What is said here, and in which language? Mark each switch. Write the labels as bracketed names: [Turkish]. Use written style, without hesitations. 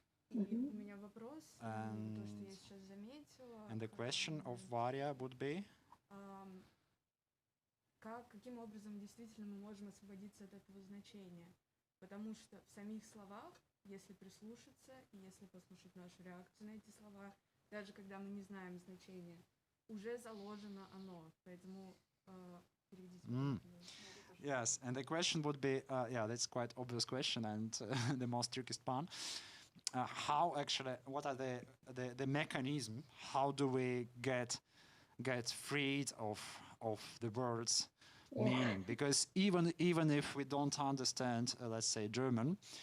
[Russian] И у меня вопрос, то, что я сейчас заметила. [English] And the question of Varya would be. [Russian] Каким образом действительно мы можем освободиться от этого значения? Потому что в самих словах, если прислушаться и если послушать нашу реакцию на эти слова, даже когда мы не знаем значения, уже заложено оно. Поэтому переведите. [English] Yes, and the question would be, that's quite obvious question and the most trickiest one. How actually, what are the mechanism? How do we get freed of the words meaning? Because even if we don't understand, let's say German,